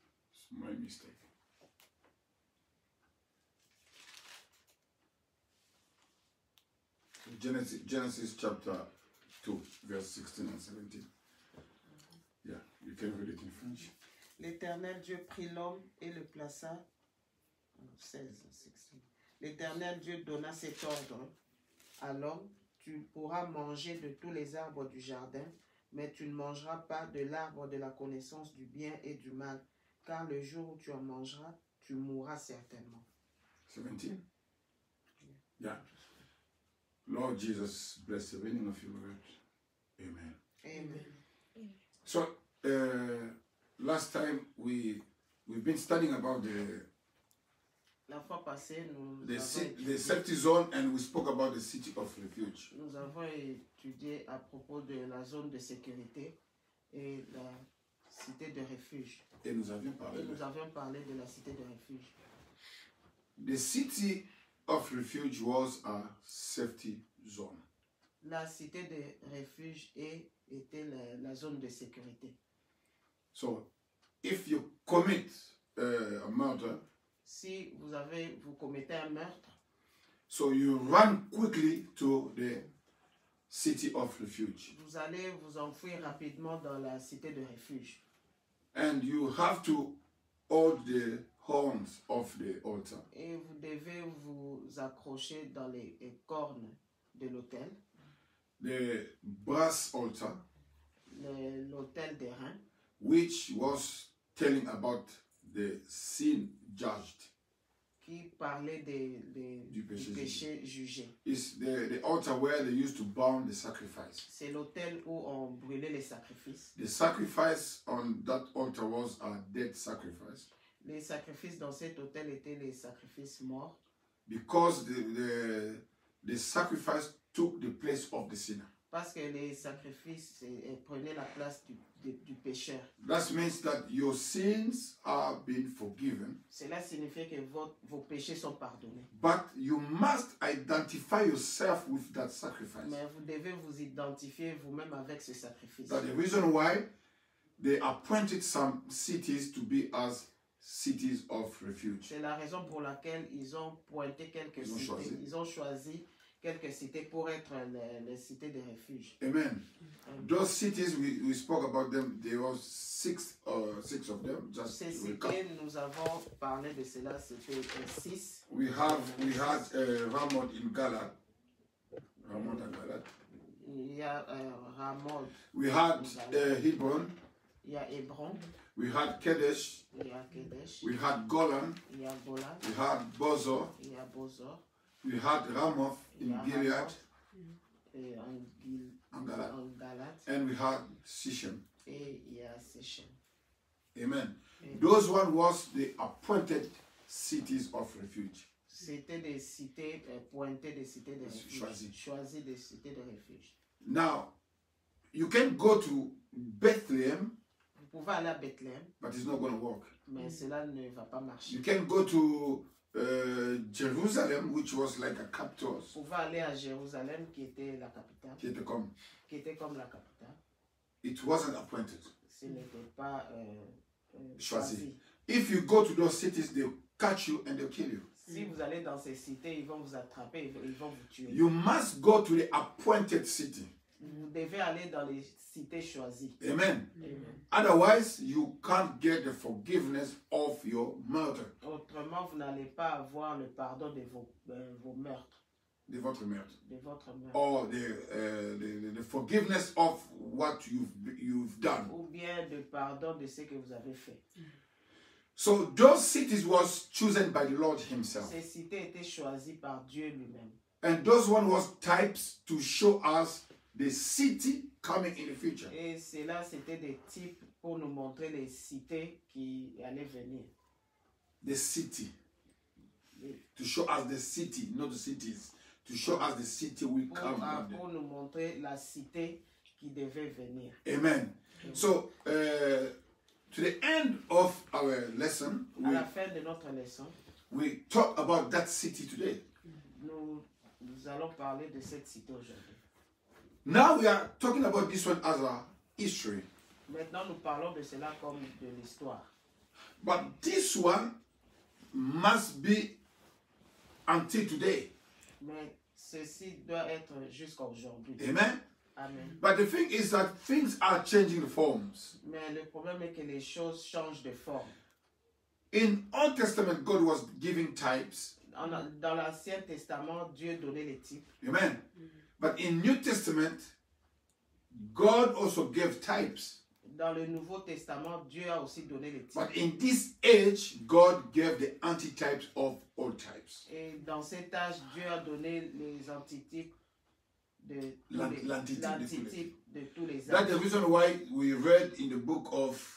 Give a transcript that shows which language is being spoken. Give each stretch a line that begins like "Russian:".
English: It's my mistake. Genesis chapter 2, verse 16 and 17. Yeah, you can read it in French.
French: L'Éternel Dieu prit l'homme et le plaça. 16, 16. L'Éternel Dieu donna cet ordre à l'homme: tu pourras manger de tous les arbres du jardin, mais tu ne mangeras pas de l'arbre de la connaissance du bien et du mal, car le jour où tu en mangeras, tu mourras certainement.
English: 17? Yeah. Lord Jesus, bless the reading of your word. Amen. Amen. So, last time we we've been studying about
French: La fois passée,
English: the safety zone, and we spoke about the city of refuge.
French: nous avons étudié à propos de la zone de sécurité et la cité de refuge. Et nous avions parlé Et nous avions parlé de la cité de refuge.
English: The city of refuge was a safety zone.
French: La cité de refuge était la zone de sécurité.
English: So, if you commit a murder,
French: Si vous commettez un meurtre,
English: so you run quickly to the city of refuge.
French: vous allez vous enfouir rapidement dans la cité de refuge.
English: And you have to hold the horns of the altar.
French: Et vous devez vous accrocher dans les cornes de l'autel,
English: The brass altar,
French: l'autel d'airain,
English: which was telling about the sin judged.
French: qui parlait du péché jugé.
English: It's the altar where they used to burn the sacrifice.
French: C'est l'autel où on brûlait les sacrifices.
English: The sacrifice on that altar was a dead sacrifice.
French: Les sacrifices dans cet autel étaient les sacrifices morts.
English: Because the sacrifice took the place of the sinner.
French: Parce que les sacrifices prenaient la place du pécheur.
English: That means that your sins are being forgiven.
French: Cela signifie que vos péchés sont pardonnés.
English: But you must identify yourself with that sacrifice.
French: Mais vous devez vous identifier vous-même avec ce sacrifice.
English: That's the reason why they appointed some cities to be as cities of refuge.
French: C'est la raison pour laquelle ils ont pointé quelques cités. Ils ont choisi quelques cités pour être les cités de refuge. Amen.
English: Those cities, we spoke about them. There was six of them. Just
French: Ces cités, nous avons parlé de cela, c'était 6.
English: We had Ramoth in Galad. Ramoth and Galad.
French: Il y a Ramoth.
English: We had Hebron.
French: Il y a Hébron.
English: We had Kedesh.
French: Il y a Kedesh.
English: We had Golan.
French: Il y a Golan.
English: We had Bozor.
French: Il y a Bozor.
English: We had Ramoth in Gilead.
French: Et en Galad.
English: And we had Sichem.
French: Et il y a Sichem. Amen.
English: Those one was the appointed cities of refuge.
French: C'était des cités pointées, des cités de refuge. Choisies des cités de refuge.
English: Now, you can go to Bethlehem.
French: Vous pouvez aller à Bethléem.
English: But it's not going to work.
French: Mais cela ne va pas marcher.
English: You can go to Jerusalem, which was like a capital.
French: Vous pouvez aller à Jérusalem, qui était la capitale. Qui était comme la capitale.
English: It wasn't appointed.
French: Ce n'était pas choisi.
English: If you go to those cities, they'll catch you and they'll kill you.
French: Si vous allez dans ces cités, ils vont vous attraper, ils vont vous tuer.
English: You must go to the appointed city.
French: Vous devez aller dans les cités choisies. Amen. Amen.
English: Otherwise, you can't get the forgiveness of your murder.
French: Autrement, vous n'allez pas avoir le pardon de vos meurtres. De votre meurtre. De votre meurtre.
English: Or the forgiveness of what you've done.
French: Ou bien le pardon de ce que vous avez fait.
English: So those cities was chosen by the Lord himself.
French: Ces cités étaient choisies par Dieu lui-même.
English: And those one was types to show us the city coming in the future.
French: Et cela, c'était des types pour nous montrer les cités qui allaient venir.
English: The city. To show us the city, not the cities. To show us the city will come.
French: Pour nous montrer la cité qui devait venir. Amen.
English: So, to the end of our lesson,
French: à la fin de notre leçon,
English: we talk about that city today.
French: Nous allons parler de cette cité aujourd'hui.
English: Now we are talking about this one as a history.
French: Maintenant, nous parlons de cela comme de l'histoire.
English: But this one must be until today.
French: Mais ceci doit être jusqu'à aujourd'hui. Amen. Amen.
English: But the thing is that things are changing forms.
French: Mais le problème est que les choses changent de forme.
English: In Old Testament, God was giving types.
French: Dans l'Ancien Testament, Dieu donnait les types. Amen.
English: But in New Testament, God also gave types.
French: Dans le Nouveau Testament, Dieu a aussi donné les types.
English: But in this age, God gave the antitypes of all types.
French: Et dans cet âge, Dieu a donné les antitypes de L'antitype de tous les âges.
English: That's the reason why we read in the book of